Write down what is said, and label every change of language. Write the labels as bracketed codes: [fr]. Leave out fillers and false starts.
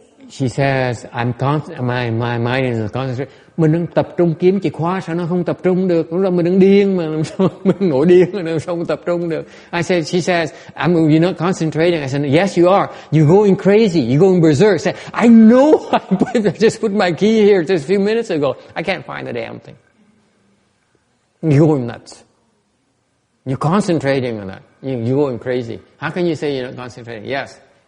[en] She says, my mind is concentrated. [vi] Mình đang tập trung kiếm chìa khóa, sao nó không tập trung được? Lúc đó mình đang điên mà, mình nổi điên mà sao không tập trung được? [en] She says, you're not concentrating. I said, yes, you are. You're going crazy. You're going berserk. I said, I know. I just put my key here just a few minutes ago. I can't find the damn thing. You're going nuts. You're concentrating on that. You're going crazy. How can you say you're not concentrating? Yes.